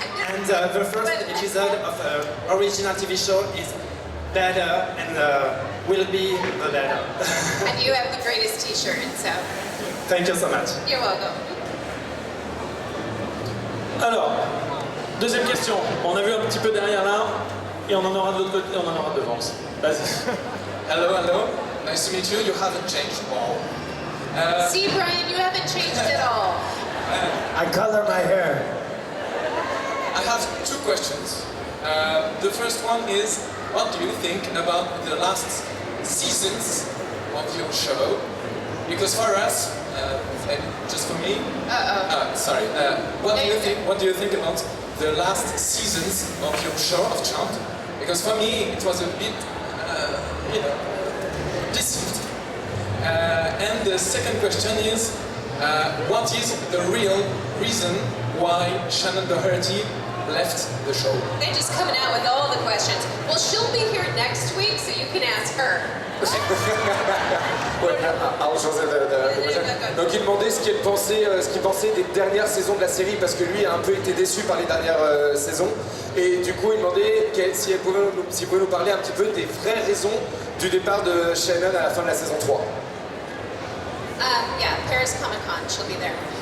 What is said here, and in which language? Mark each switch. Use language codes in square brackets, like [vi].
[en] And the first episode of original TV show is better and will be the better. And you have the greatest T-shirt, so Thank you so much. you're welcome. [fr] Alors, deuxième question. On a vu un petit peu derrière là, et on en aura de l'autre côté, et on en aura devant aussi. Vas-y. [en] Hello, hello. Nice to meet you. You haven't changed at all. See, Brian, you haven't changed at all. I color my hair. I have two questions. The first one is, what do you think about the last seasons of your show? Because for us, and just for me, sorry. What do you think about the last seasons of your show of Charmed? Because for me, it was a bit, deceived. And the second question is, what is the real reason why Shannon Doherty left the show. They're just coming out with all the questions. Well, she'll be here next week, so you can ask her. [fr] Ouais, I'll changer de Donc il demandait ce qu'il pensait des dernières saisons de la série parce que lui a un peu été déçu par les dernières saisons et du coup il demandait si vous pouvez nous parler un petit peu des vraies raisons du départ de Shannon à la fin de la saison 3. [en] Yeah, Paris Comic Con, she'll be there.